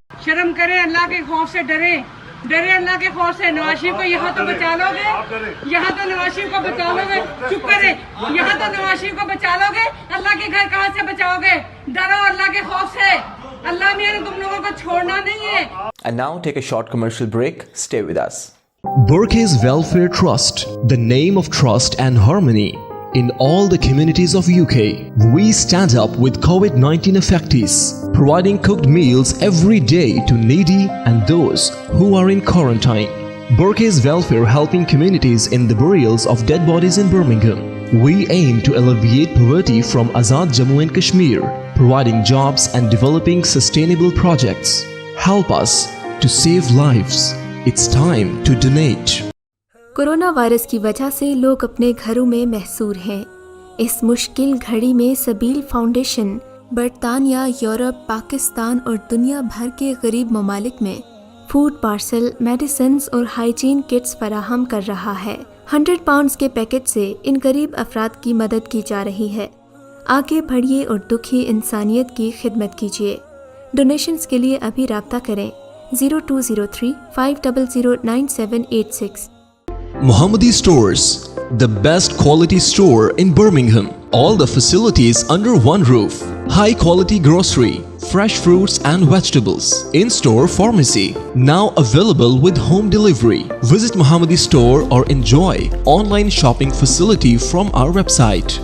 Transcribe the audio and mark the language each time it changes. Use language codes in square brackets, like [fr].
[ur] شرم کریں، اللہ کے خوف سے ڈریں اللہ کے خوف سے۔ نواز شریف کو یہاں تو بچا لو گے، یہاں تو نواز شریف کو بچا لو گے، چپ کریں، یہاں تو نواز شریف کو بچا لو گے، اللہ کے گھر کہاں سے بچاؤ گے؟ ڈرو اللہ کے خوف سے، اللہ میرے تم لوگوں کو چھوڑنا نہیں ہے۔ [en] And now take a short commercial break. Stay with us. Burkes Welfare Trust, the name of trust and harmony. in all the communities of UK. We stand up with COVID-19 affectees, providing cooked meals every day to needy and those who are in quarantine. Burke's Welfare helping communities in the burials of dead bodies in Birmingham. We aim to alleviate poverty from Azad Jammu and Kashmir, providing jobs and developing sustainable projects. Help us to save lives. It's time to donate. [ur] Corona virus کی وجہ سے لوگ اپنے گھروں میں محصور ہیں۔ اس مشکل گھڑی میں سبیل فاؤنڈیشن برطانیہ، یورپ، پاکستان اور دنیا بھر کے غریب ممالک میں فوڈ پارسل، میڈیسنز اور ہائیجین کٹس فراہم کر رہا ہے۔ 100 پاؤنڈز کے پیکٹ سے ان غریب افراد کی مدد کی جا رہی ہے۔ آگے بڑھیے اور دکھی انسانیت کی خدمت کیجیے۔ ڈونیشنز کے لیے ابھی رابطہ کریں 0203 500 9786۔ [en] Mohammadi Stores, the best quality store in Birmingham. All the facilities under one roof. High quality grocery, fresh fruits and vegetables. In-store pharmacy, now available with home delivery. Visit Mohammadi Store or enjoy online shopping facility from our website.